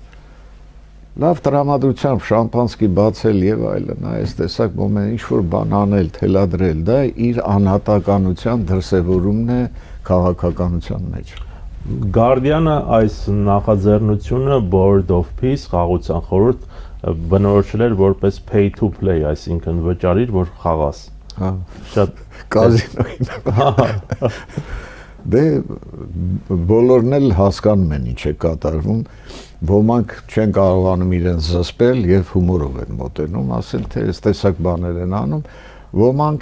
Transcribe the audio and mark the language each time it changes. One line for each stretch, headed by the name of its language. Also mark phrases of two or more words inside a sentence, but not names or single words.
Armenian: լավ տրամադրությամբ շամպանսկի բացել եւ այլն, այս տեսակ մոմենտ ինչ որ բան անել, թելադրել, դա իր անհատականության դրսևորումն է քաղաքականության մեջ։ Guardian-ը այս նախաձեռնությունը
English: Board of Peace
Armenian: խաղաղության խորհուրդ բնորոշել էր որպես
English: pay to play,
Armenian: այսինքն վճարիր, որ խաղաս։ Հա, շատ կազինոյին։ Դե բոլորն էլ հասկանում են ինչ է կատարվում, ոմանք չեն կարողանում իրենց զսպել եւ հումորով են մոտենում, ասել թե այս տեսակ բաներ են անում, ոմանք